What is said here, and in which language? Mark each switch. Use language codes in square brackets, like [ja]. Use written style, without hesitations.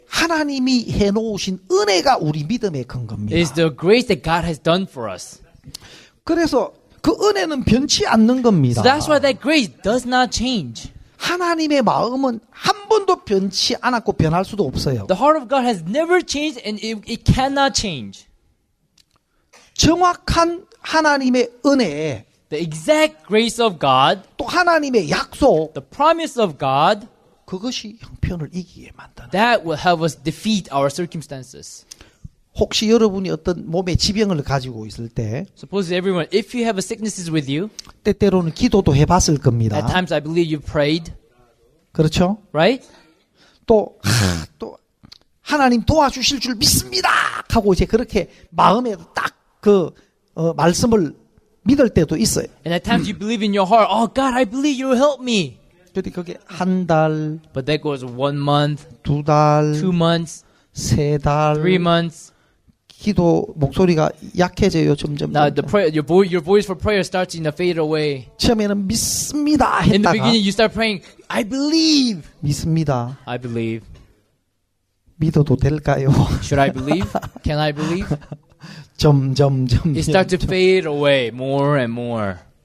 [ko] 하나님이 해놓으신 은혜가 우리 믿음의 근거입니다. [en] is the grace that God has done for us. [ko] 그래서 그 은혜는 변치 않는 겁니다. [en] So that's why that grace does not change. [ko] 하나님의 마음은 한 번도 변치 않았고 변할 수도 없어요. [en] The heart of God has never changed and it cannot change. [ko] 정확한 하나님의 은혜, [en] The exact grace of God, [ko] 또 하나님의 약속, [en] the promise of God, [ko] 그것이 형편을 이기게 만드는. [en] that will help us defeat our circumstances. [ko] 혹시 여러분이 어떤 몸의 지병을 가지고 있을 때 [en] Suppose everyone, if you have a sicknesses with you, [ko] 때때로는 기도도 해봤을 겁니다. [en] at times I believe you've prayed, [ko] 그렇죠? [en] right? [ko] 또 하나님 도와주실 줄 믿습니다 하고 이제 그렇게 마음에 딱 그 말씀을 믿을 때도 있어요. [en] And at times you believe in your heart, oh God, I believe you will help me. [ko] 근데 그게 한 달, [en] But that goes 1 month, [ko] 두 달, [en] 2 months, [ko] 세 달, [en] 3 months. [ko] 기도 목소리가 약해져요 점점. [en] Now the prayer, your voice for prayer starts to fade away. [ko] 처음에는 믿습니다 [en] In the [ko] 했다가 [en] beginning, you start praying, I believe. [ko] 믿습니다. [en] I believe. [ko] 믿어도 될까요? [en] Should I believe? Can I believe? [ko] 점점 [en] It starts to fade away more and more.